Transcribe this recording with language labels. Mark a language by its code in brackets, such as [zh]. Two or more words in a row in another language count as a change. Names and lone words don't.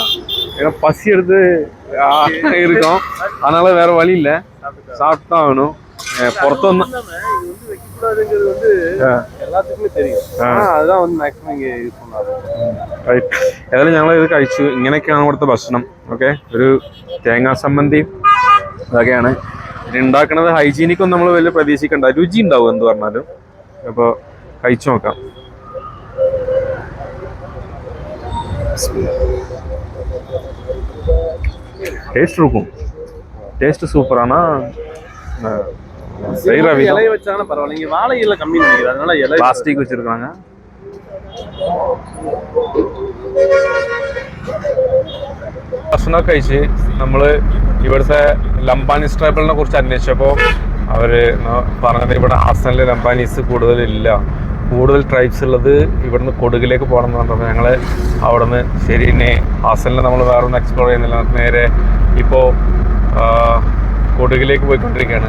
[ta] ஏன்னா பசி எடுத்து இருக்கும், அதனால வேற வழி இல்லை, சாப்பிட்டு தான் ஆகணும். [ml] പുറത്തൊന്ന് [ta] எல்லாத்துக்குமே தெரியும். அதுதான் வந்து மேக்ஸிமம் இங்கே யூஸ் பண்ணாது. [ml] റൈറ്റ്. ഏതായാലും ഞങ്ങൾ ഇത് കഴിച്ചു. ഇങ്ങനെയൊക്കെയാണ് ഇവിടുത്തെ ഭക്ഷണം. ഓക്കെ, ഒരു തേങ്ങാ സമ്മന്തി അതൊക്കെയാണ്. ഇത് ഉണ്ടാക്കുന്നത് ഹൈജീനിക്കൊന്നും നമ്മൾ വലിയ പ്രതീക്ഷിക്കണ്ട, രുചി ഉണ്ടാവും എന്ത് പറഞ്ഞാലും. അപ്പോൾ കഴിച്ചു നോക്കാം. [ta] டேஸ்ட் இருக்கும், டேஸ்ட் சூப்பரானா. இலைய வச்சாங்கன்னா பரவாயில்ல. இங்க வாழை இலை கம்மி நினைக்கிறேன், அதனால இலை பிளாஸ்டிக் வச்சிருக்காங்க. [ml] ഭക്ഷണം കഴിച്ച് നമ്മൾ ഇവിടുത്തെ ലംബാനീസ് ട്രൈബലിനെ കുറിച്ച് അന്വേഷിച്ചപ്പോൾ അവർ പറഞ്ഞത് ഇവിടെ ഹാസനിൽ ലംബാനീസ് കൂടുതലില്ല, കൂടുതൽ ട്രൈബ്സ് ഉള്ളത് ഇവിടുന്ന് കൊടുകിലേക്ക് പോകണം എന്ന് പറഞ്ഞപ്പോൾ ഞങ്ങൾ അവിടെ നിന്ന് ശരി തന്നെ ഹാസനിൽ നമ്മൾ വേറെ ഒന്ന് എക്സ്പ്ലോർ ചെയ്യുന്നില്ല, നേരെ ഇപ്പോൾ കൊടുകിലേക്ക് പോയിക്കൊണ്ടിരിക്കുകയാണ്.